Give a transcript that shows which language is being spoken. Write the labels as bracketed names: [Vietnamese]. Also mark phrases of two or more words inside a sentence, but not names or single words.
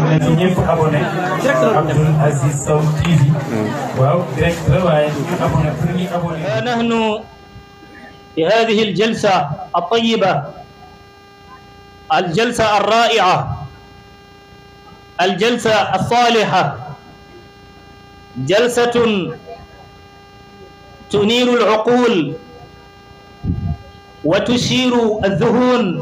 [Wolof] ñëpp abonné Abdoul Aziz Sow TV waaw direct la waaye ñu abonné pour ñu abonné. [Arabic] نحن في هذه الجلسة الطيبة، الجلسة الرائعة، الجلسة الصالحة، جلسة تنير العقول وتشير الذهون،